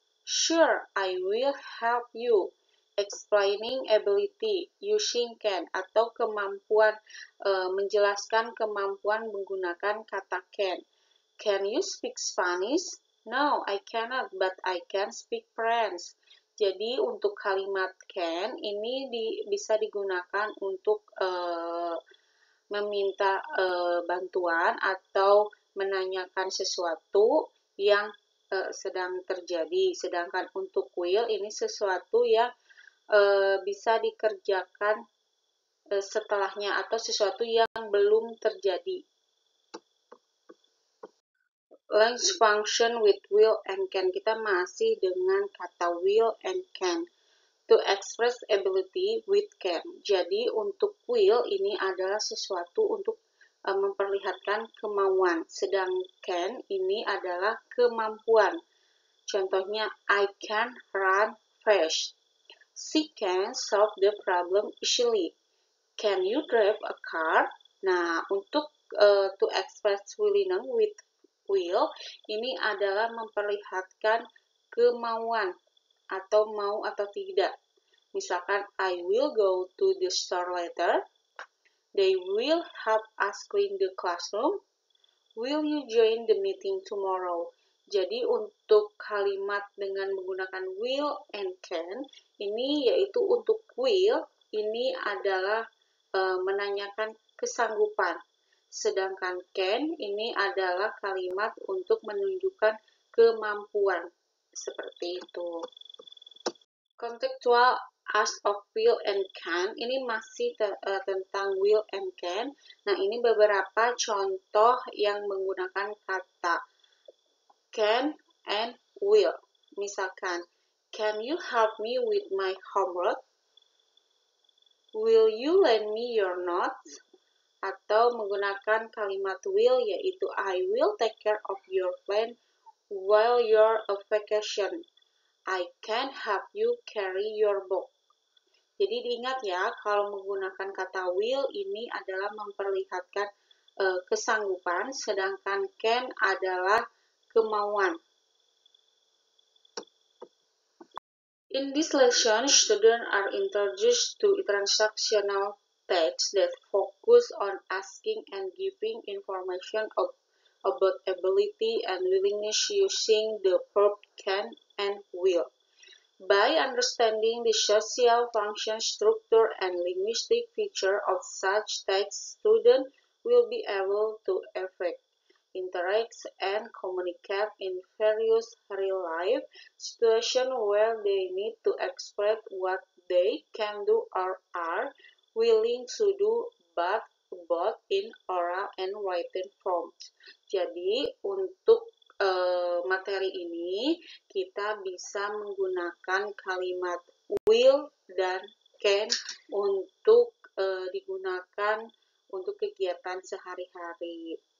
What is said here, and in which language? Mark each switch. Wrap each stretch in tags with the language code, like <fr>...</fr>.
<en>Sure, I will help you. Explaining ability, using can,</en> <id>atau kemampuan, menjelaskan kemampuan menggunakan kata can.</id> <en>Can you speak Spanish? No, I cannot, but I can speak French.</en> <id>Jadi untuk kalimat can ini bisa digunakan untuk meminta bantuan atau menanyakan sesuatu yang sedang terjadi. Sedangkan untuk will ini sesuatu yang bisa dikerjakan setelahnya atau sesuatu yang belum terjadi.</id> <en>Length function with will and can.</en> <id>Kita masih dengan kata will and can.</id> <en>To express ability with can.</en> <id>Jadi untuk will ini adalah sesuatu untuk memperlihatkan kemauan. Sedang can ini adalah kemampuan. Contohnya,</id> <en>I can run fast. She can solve the problem easily. Can you drive a car?</en> <id>Nah, untuk</id> <en>to express willingness with will,</en> <id>ini adalah memperlihatkan kemauan atau mau atau tidak. Misalkan,</id> <en>I will go to the store later. They will help us clean the classroom. Will you join the meeting tomorrow?</en> <id>Jadi untuk kalimat dengan menggunakan will and can, ini yaitu untuk will, ini adalah menanyakan kesanggupan. Sedangkan can ini adalah kalimat untuk menunjukkan kemampuan. Seperti itu.</id> <en>Contextual as of will and can,</en> <id>ini masih tentang</id> <en>will and can.</en> <id>Nah, ini beberapa contoh yang menggunakan kata can and will. Misalkan,</id> <en>can you help me with my homework? Will you lend me your notes?</en> <id>Atau menggunakan kalimat will, yaitu</id> <en>I will take care of your plan while you're on vacation. I can help you carry your book.</en> <id>Jadi diingat ya, kalau menggunakan kata will ini adalah memperlihatkan kesanggupan, sedangkan can adalah kemauan.</id> <en>In this lesson, students are introduced to transactional text that focus on asking and giving information about ability and willingness using the verb can and will. By understanding the social function, structure, and linguistic feature of such text, students will be able to affect, interact, and communicate in various real-life situations where they need to express what they can do or are willing to do, but both in oral and written forms.</en> <id>Jadi, untuk materi ini kita bisa menggunakan kalimat will dan can untuk digunakan untuk kegiatan sehari-hari.</id>